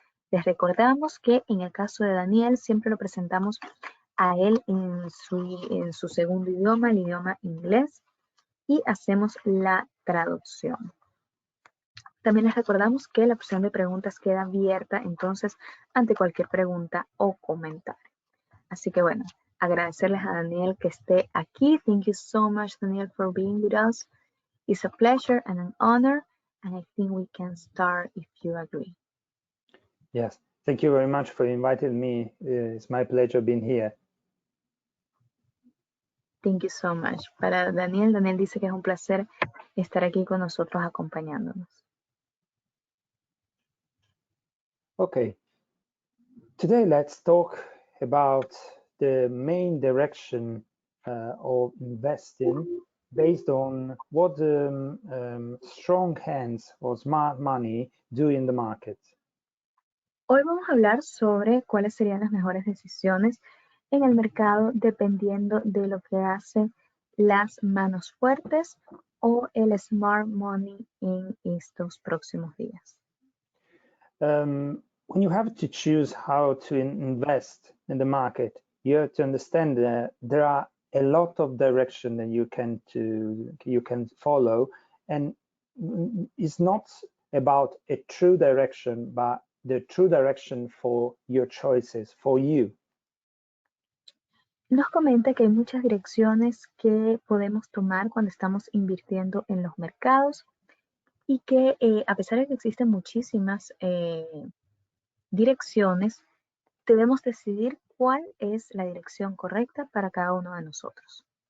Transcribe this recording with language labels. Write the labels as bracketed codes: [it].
[es] Les recordamos que en el caso de Daniel siempre lo presentamos a él en su segundo idioma, el idioma inglés, y hacemos la traducción. También les recordamos que la opción de preguntas queda abierta entonces ante cualquier pregunta o comentario. Así que bueno, agradecerles a Daniel que esté aquí. [en] Thank you so much, Daniel, for being with us. It's a pleasure and an honor, and I think we can start if you agree. Yes, thank you very much for inviting me. It's my pleasure being here. Thank you so much. [es] Para Daniel, Daniel dice que es un placer estar aquí con nosotros acompañándonos. [en] Okay, today let's talk about the main direction of investing based on what strong hands or smart money do in the market. [es] Hoy vamos a hablar sobre cuáles serían las mejores decisiones en el mercado dependiendo de lo que hacen las manos fuertes o el smart money en estos próximos días. [en] When you have to choose how to invest in the market, you have to understand that there are a lot of direction that you can follow, and it's not about a true direction, but the true direction for your choices, for you. [es] Nos comenta que hay muchas direcciones que podemos tomar cuando estamos invirtiendo en los mercados y que a pesar de que existen muchísimas direcciones, debemos decidir cuál es la dirección correcta para cada uno de nosotros.